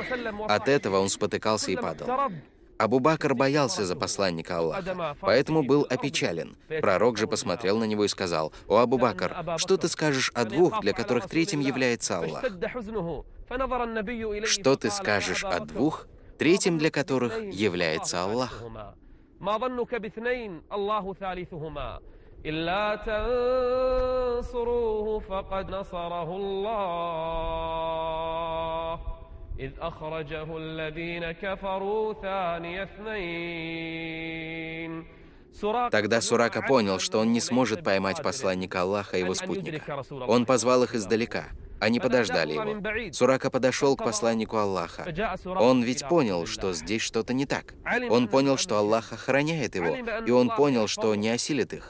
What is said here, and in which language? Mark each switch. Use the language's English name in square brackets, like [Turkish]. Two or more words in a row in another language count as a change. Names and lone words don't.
[Russian] От этого он спотыкался и падал. Абу Бакр боялся за посланника Аллаха, поэтому был опечален. Пророк же посмотрел на него и сказал: «О, Абу Бакр, что ты скажешь о двух, для которых третьим является Аллах? Что ты скажешь о двух, третьим для которых является Аллах?» [Arabic] إذ أخرجه الذين كفروا ثاني اثنين. [Russian] Тогда Сурака понял, что он не сможет поймать посланника Аллаха и его спутника. Он позвал их издалека. Они подождали его. Сурака подошел к посланнику Аллаха. Он ведь понял, что здесь что-то не так. Он понял, что Аллах охраняет его, и он понял, что не осилит их.